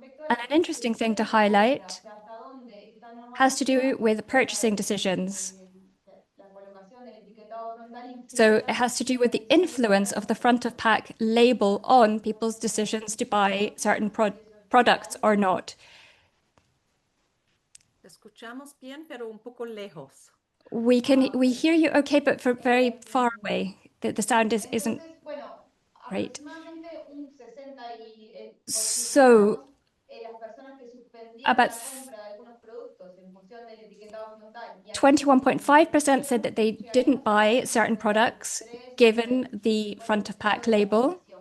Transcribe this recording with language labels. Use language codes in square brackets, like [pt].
[en] And an interesting thing to highlight has to do with purchasing decisions. So it has to do with the influence of the front of pack label on people's decisions to buy certain products or not. [es] Escuchamos bien, pero un poco lejos. [en] We hear you okay, but for very far away. The sound isn't great. So about 21.5% said that they didn't buy certain products given the front of pack label.